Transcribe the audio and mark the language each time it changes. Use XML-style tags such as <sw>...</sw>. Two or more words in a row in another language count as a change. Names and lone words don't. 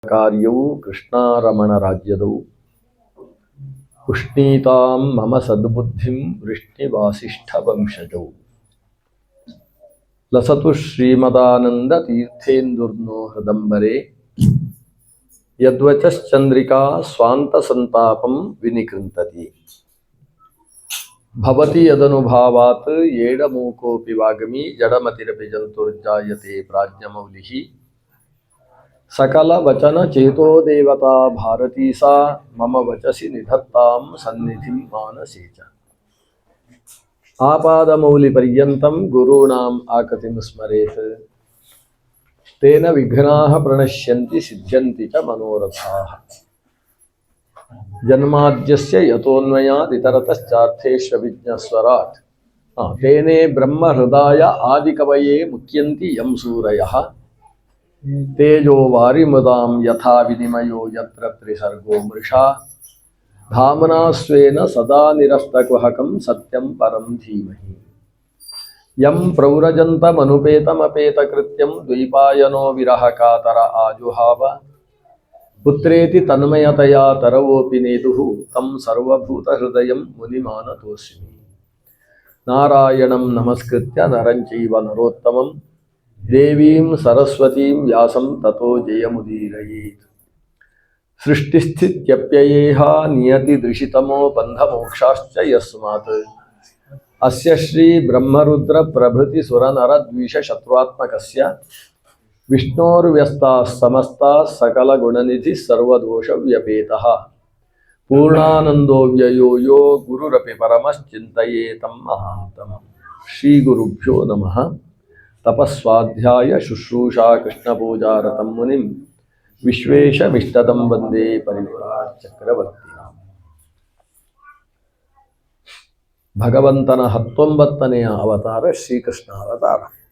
<sa>ಕಾರ್ಯವು ಕೃಷ್ಣಾರಮಣ ರಾಜ್ಯದವು ಉಷ್ಣೀತಾಂ ಮಮ ಸದ್ಬುದ್ಧಿಂ ವೃಷ್ಣಿವಾಸಿಷ್ಠ ವಂಶಜೌ ಲಸತು ಶ್ರೀಮದಾನಂದ ತೀರ್ಥೇಂದುರ್ನೋ ಹೃದಂಬರೆ ಯದ್ವಚಶ್ಚಂದ್ರಿಕಾ ಸ್ವಾಂತ ಸಂತಾಪಂ ವಿನಿಕೃಂತತಿ ಭವತಿ ಯದನುಭಾವಾತ್ ಏಡಮೂಕೋಪಿ ವಾಗಮಿ ಜಡಮತಿರಪಿ ಜಂತುರ್ಜಾಯತೆ ಪ್ರಾಜ್ಞಮೌಲಿಃ ಸಕಲ ವಚನ ಚೇತೋ ದೇವತಾ ಭಾರತೀ ಸಾ ಮಮ ವಚಸಿ ನಿಧತ್ತಾಂ ಸನ್ನಿಧಿಂ ಮಾನಸೇ ಚ ಆಪಾದಮೌಲಿ ಪರ್ಯಂತಂ ಗುರುಣಾಂ ಆಕತಿಂ ಸ್ಮರೇತ್ ತೇನ ವಿಘ್ನಾಃ ಪ್ರಣಶ್ಯಂತಿ ಸಿದ್ಧ್ಯಂತಿ ಚ ಮನೋರಥಾಃ ಜನ್ಮಾದ್ಯಸ್ಯ ಯತೋನ್ಮಯಾದ್ ಇತರತಶ್ಚಾರ್ಥೇಷ್ವಭಿಜ್ಞಸ್ವರಾಟ್ ತೇನೇ ಬ್ರಹ್ಮ ಹೃದಯ ಆದಿಕವಯೇ ಮುಖ್ಯಂತಿ ಯಂ ಸೂರಯಃ ತೇಜೋ ವಾರಿಮೃದಾಂ ಯಥಾ ವಿನಿಮಯೋ ಯತ್ರ ತ್ರಿಸರ್ಗೋ ಮೃಷಾ ಧಾಮ್ನಾ ಸ್ವೇನ ಸದಾ ನಿರಸ್ತಕುಹಕಂ ಸತ್ಯಂ ಪರಂ ಧೀಮಹಿ ಯಂ ಪ್ರವ್ರಜಂತಮನುಪೇತಮಪೇತಕೃತ್ಯಂ ದ್ವೈಪಾಯನೋ ವಿರಹ ಕಾತರ ಆಜುಹಾವ ಪುತ್ರೇತಿ ತನ್ಮಯತಯಾ ತರವೋಪಿ ನೇದುಃ ತಂ ಸರ್ವಭೂತಹೃದಯಂ ಮುನಿಮಾನತೋಸ್ಮಿ ನಾರಾಯಣಂ ನಮಸ್ಕೃತ್ಯ ನರಂ ಚೈವ ನರೋತ್ತಮಂ ದೇವೀಂ ಸರಸ್ವತೀಂ ವ್ಯಾಸಂ ತತೋ ಜಯಮುದೀರಯೇತ್ ಸೃಷ್ಟಿಸ್ಥಿತ್ಯಪ್ಯಯೇಹ ನಿಯತಿದೃಶಿತಮೋ ಬಂಧಮೋಕ್ಷಾಶ್ಚ ಯಸ್ಮಾತ್ ಅಸ್ಯ ಶ್ರೀ ಬ್ರಹ್ಮರುದ್ರ ಪ್ರಭೃತಿ ಸುರನರದ್ವಿಷ ಶತ್ರುತ್ಮಕಸ್ಯ ವಿಷ್ಣೋರ್ವ್ಯಸ್ತಾಃ ಸಮಸ್ತಾಃ ಸಕಲಗುಣನಿಧಿ ಸರ್ವದೋಷವ್ಯಪೇತಃ ಪೂರ್ಣಾನಂದೋ ವ್ಯಯೋ ಯೋ ಗುರುರಪಿ ಪರಮಶ್ಚಿಂತಯೇತಂ ಮಹಾಂತಮಂ ಶ್ರೀ ಗುರುಭ್ಯೋ ನಮಃ ತಪಸ್ವಾಧ್ಯಾಯ ಶುಶ್ರೂಷಾ ಕೃಷ್ಣಪೂಜಾರತಂ ಮುನಿಂ ವಿಶ್ವೇಶಮಿಷ್ಟದಂ ವಂದೇ ಪರಿವ್ರಾಟ್ ಚಕ್ರವರ್ತಿನ.</sa> <kn>ಭಗವಂತನ 19ನೆಯ ಅವತಾರ ಶ್ರೀಕೃಷ್ಣ ಅವತಾರ.</kn>